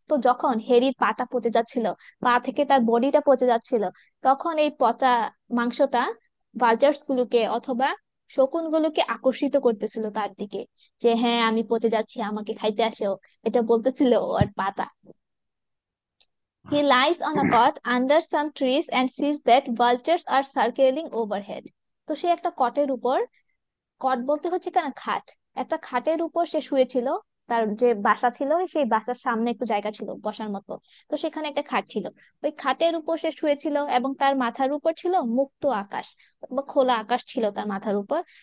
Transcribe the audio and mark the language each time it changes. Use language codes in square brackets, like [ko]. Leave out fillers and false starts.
[bn] তো যখন হ্যারির পাটা পচে যাচ্ছিল, পা থেকে তার বডিটা পচে যাচ্ছিল, তখন এই পচা মাংসটা ভালচার্স গুলোকে অথবা শকুন গুলোকে আকর্ষিত করতেছিল তার দিকে, যে হ্যাঁ আমি পচে যাচ্ছি, আমাকে খাইতে আসো, এটা বলতেছিল ওর পাটা। [en] He lies on a cot under some trees and sees that vultures are circling overhead. [bn] তো সে একটা কটের উপর, কট বলতে হচ্ছে কেন খাট, একটা খাটের উপর সে শুয়েছিল। তার যে বাসা ছিল সেই বাসার সামনে একটু জায়গা ছিল বসার মতো। তো সেখানে একটা খাট ছিল, ওই খাটের উপর সে শুয়েছিল, এবং তার মাথার উপর ছিল মুক্ত আকাশ বা খোলা আকাশ ছিল তার মাথার উপর।